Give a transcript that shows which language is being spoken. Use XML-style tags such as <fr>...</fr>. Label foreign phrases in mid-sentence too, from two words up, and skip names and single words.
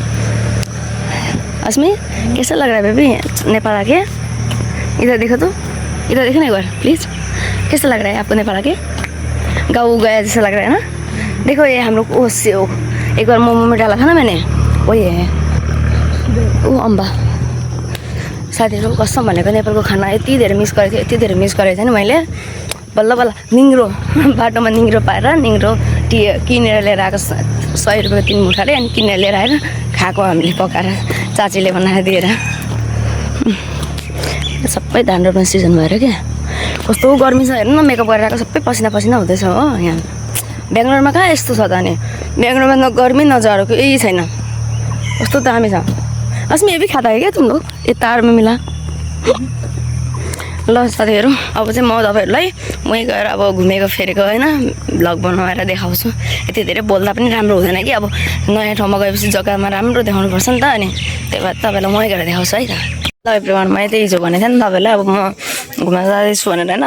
<hi>अस्मी कैसा लग रहा है बेबी नेपाल आके? इधर देखो तो, इधर देखो ना एक बार प्लीज़। कैसा लग रहा है आपको नेपाल आके? गाँव गया जैसा लग रहा है ना। देखो ये हम लोग एक बार मोमो में डाला था ना मैंने, वही है वो अम्बा।</hi> <ne>साथीहरू कसम भनेको नेपालको खाना यति धेरै मिस गरेको थिएँ नि मैले। बल्ल निङ्ग्रो बाटोमा निङ्ग्रो पाएर निङ्ग्रो किनेर लिएर आएको 100 रुपियाँको 3 मुठाले। अनि किनेर लिएर आएर खाएको हामीले पकाएर, चाचीले बनाएर दिएर। सबै धान रोप्ने सिजन भएर क्या कस्तो गर्मी छ हेर्नु न। मेकअप गरेर आएको सबै पसिना हुँदैछ हो यहाँ। बेङ्गलोरमा कहाँ यस्तो छ त? अनि बेङ्गलोरमा न गर्मी न जाडो केही छैन, कस्तो दामी छ।</ne> <hi>अस्मी ये भी खाता है क्या तुम लोग? ये तार में मिला।</hi> <ne>ल साथीहरू अब चाहिँ म तपाईँहरूलाई मै गएर अब घुमेको फेरेको होइन भ्लग बनाएर देखाउँछु। यति धेरै बोल्दा पनि राम्रो हुँदैन कि। अब नयाँ ठाउँमा गएपछि जग्गामा राम्रो देखाउनु पर्छ नि त। अनि त्यही भएर तपाईँलाई मै गएर देखाउँछु है त। ल एभ्रिवान, मैले त्यही हिजो भनेको थिएँ नि तपाईँलाई, अब म घुम्न जाँदैछु भनेर होइन।</ne>